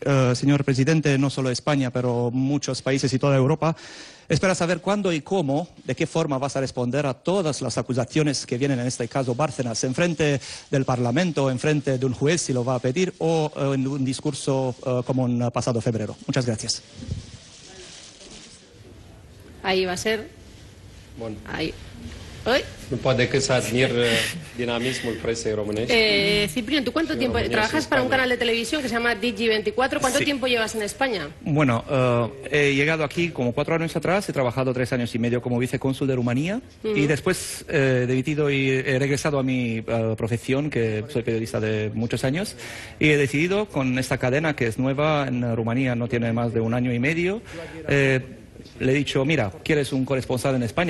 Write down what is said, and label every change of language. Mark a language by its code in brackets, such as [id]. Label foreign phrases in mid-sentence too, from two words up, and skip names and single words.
[es] señor presidente, no solo España, pero muchos países y toda Europa, espera saber cuándo y cómo, de qué forma vas a responder a todas las acusaciones que vienen, en este caso Bárcenas, en frente del Parlamento, en frente de un juez si lo va a pedir, o en un discurso como en pasado febrero. Muchas gracias. Ahí va a ser. [ro] Bun. [es] Ahí. Oi. [ro] Nu pot decât să admir dinamismul presei românești. [es] Ciprián, ¿tú cuánto tiempo trabajas para un canal de televisión que se llama Digi24? ¿Cuánto tiempo llevas en España? Bueno, he llegado aquí como 4 años atrás, he trabajado 3 años y medio como vicecónsul de Rumanía y después he dimitido y he regresado a mi profesión, que soy periodista de muchos años, y he decidido con esta cadena que es nueva en Rumanía, no tiene más de 1 año y medio, le he dicho, mira, ¿quieres un corresponsal en España?